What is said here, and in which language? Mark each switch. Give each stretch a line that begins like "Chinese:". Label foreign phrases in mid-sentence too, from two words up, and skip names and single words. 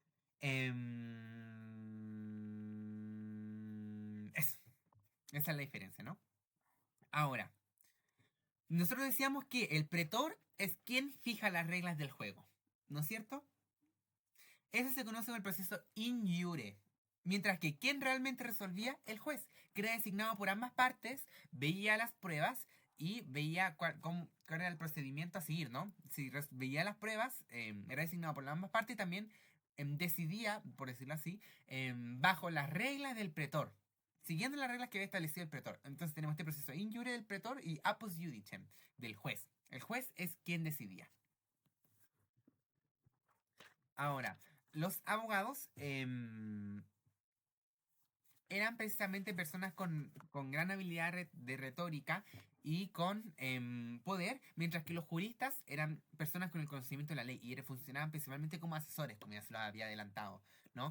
Spanish: Eso. Esa es la diferencia, ¿no? Ahora, nosotros decíamos que el pretor es quien fija las reglas del juego, ¿no es cierto? Ese se conoce como el proceso
Latin: in iure.
Spanish: Mientras que quien realmente resolvía, el juez, que era designado por ambas partes, veía las pruebas y veía cuál era el procedimiento a seguir, ¿no? Si veía las pruebas, era designado por ambas partes y también decidía, por decirlo así, bajo las reglas del pretor, siguiendo las reglas que había establecido el pretor. Entonces tenemos este proceso
Latin: in iure
Spanish: del pretor y
Latin: apus judicem
Spanish: del juez. El juez es quien decidía. Ahora, los abogados eran precisamente personas con gran habilidad de retórica y con poder, mientras que los juristas eran personas con el conocimiento de la ley y funcionaban principalmente como asesores, como ya se lo había adelantado, ¿no?